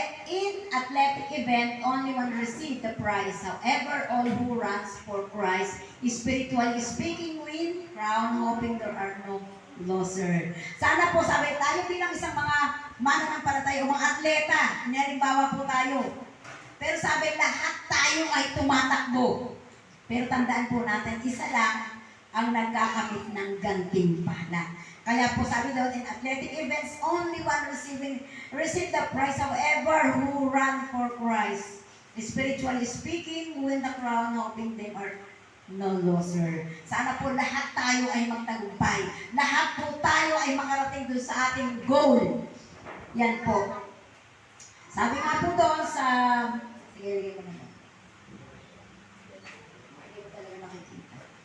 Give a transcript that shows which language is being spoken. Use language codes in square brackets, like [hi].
[en] In athletic event, only one receive the prize. However, all who runs for Christ, spiritually speaking, win crown, hoping there are no loser. [tl] Sana po, sabi tayo bilang isang mga mananampalataya o mga atleta, halimbawa po tayo. Pero sabi, lahat tayo ay tumatakbo. Pero tandaan po natin, isa lang ang nagkakamit ng gantimpala. Kaya po sabi daw, [en] in athletic events, only one receive the prize. However, who run for Christ, spiritually speaking, win the crown, hoping they are no loser. [tl] Sana po lahat tayo ay magtagumpay. Lahat po tayo ay makarating doon sa ating goal. Yan po. Sabi nga po doon sa... Sige, ko naman. Hindi ko talaga nakikita.